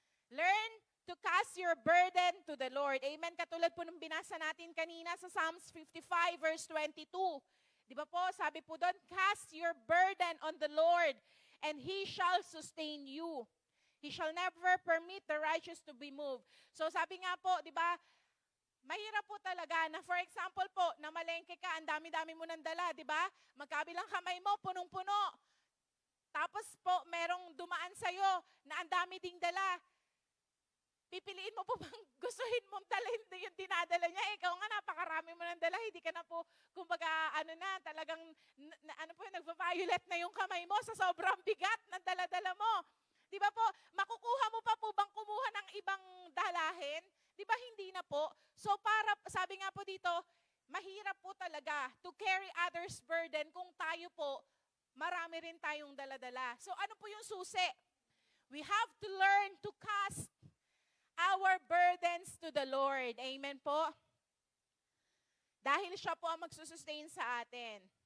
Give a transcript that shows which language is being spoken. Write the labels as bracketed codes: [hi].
[en] Learn to cast your burden to the Lord. Amen. [tl] Katulad po nung binasa natin kanina sa Psalms 55 verse 22. Di ba po, sabi po doon, [en] cast your burden on the Lord and He shall sustain you. He shall never permit the righteous to be moved. [tl] So sabi nga po, di ba, mahirap po talaga na, [en] for example [tl] po, namalengke ka, ang dami-dami mo nang dala, di ba? Magkabilang kamay mo, punong-puno. Tapos po, merong dumaan sa'yo na ang dami ding dala. Pipiliin mo po bang gustuhin mong dalhin yung dinadala niya? Ikaw nga, napakarami mo nang dala, hindi ka na po, kumbaga, talagang, nagpa-violet na yung kamay mo sa sobrang bigat ng dala-dala mo. Di ba po, makukuha mo pa po bang kumuha ng ibang dalahin? Di ba hindi na po? So sabi nga po dito, mahirap po talaga [en] to carry others' burden [tl] kung tayo po, marami rin tayong daladala. So ano po yung susi? [en] We have to learn to cast our burdens to the Lord. Amen po? [tl] Dahil siya po ang magsusustain sa atin.